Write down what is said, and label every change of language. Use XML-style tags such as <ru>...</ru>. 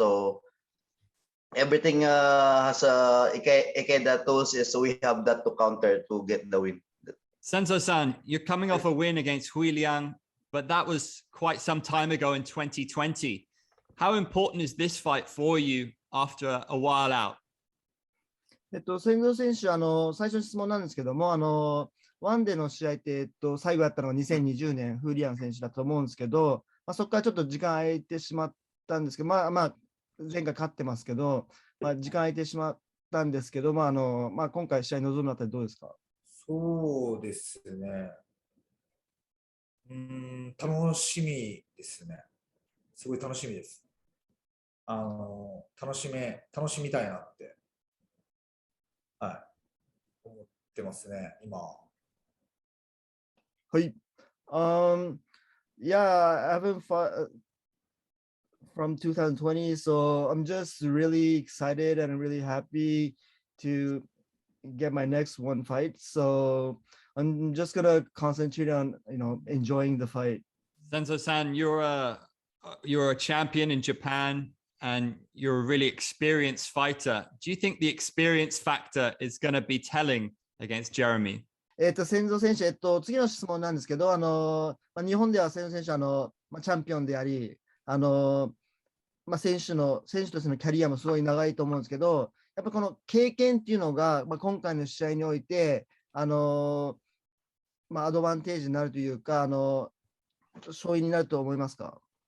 <en>So everything has Ikeda tools, so we have that to counter to get the win. Senzo-san, you're coming off a win against Hui Liang, but that was quite some time ago in 2020. How important is this fight for you after a while out?</en> <ja>千蔵選手、最初の質問なんですけども、ワンデーの試合って、最後やったのが2020年、フーリアン選手だと思うんですけど、そこからちょっと時間空いてしまったんですけど、前回勝ってますけど、時間空いてしまったんですけど、今回試合に臨むあたりどうですか？そうですね。楽しみですね。すごい楽しみです。楽しみたいなって、思ってますね、今。はい。</ja> <en>Yeah, I haven't fought from 2020, so I'm just really excited and really happy to get my next one fight. So I'm just gonna concentrate on, enjoying the fight. Senzo-san, you're a champion in Japan and you're a really experienced fighter. Do you think the experience factor is going to be telling against Jeremy?</en> <ja>千蔵選手、次の質問なんですけど、日本では千蔵選手、チャンピオンであり、選手としてのキャリアもすごい長いと思うんですけど、やっぱこの経験っていうのが、今回の試合において、アドバンテージになるというか、勝因になると思いますか？</ja>